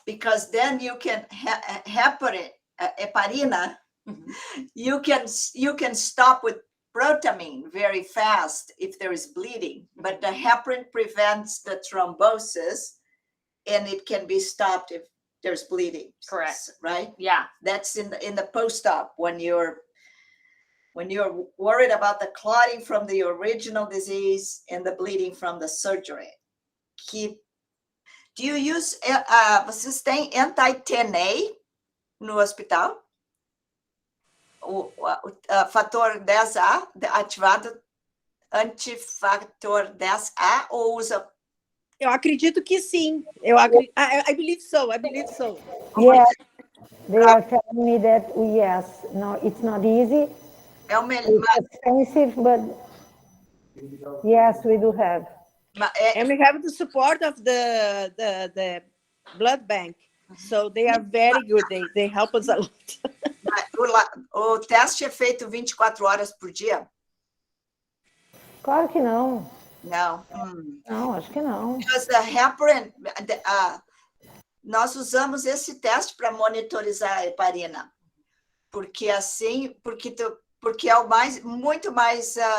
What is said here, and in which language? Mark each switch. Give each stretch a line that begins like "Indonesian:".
English: because then you can heparin, heparina, you can stop with protamine very fast if there is bleeding, but the heparin prevents the thrombosis, and it can be stopped if there's bleeding. Correct. Right? Yeah. That's in the post-op when you're worried about the clotting from the original disease and the bleeding from the surgery. Do you use,
Portuguese: vocês têm anti-TNA no hospital? O fator 10A ativado, antifator 10A, ou usa? Eu acredito que sim.
English: I believe so. Yeah, they are telling me that yes. No, it's not easy.
Portuguese: É o melhor.
English: It's expensive, but yes, we do have. And we have the support of the blood bank. So they are very good. They help us a lot.
Portuguese: O teste é feito 24 horas por dia? Claro que não. Não. Não, acho que não.
English: Because the heparin,
Portuguese: nós usamos esse teste para monitorizar a heparina, porque assim, porque é o muito mais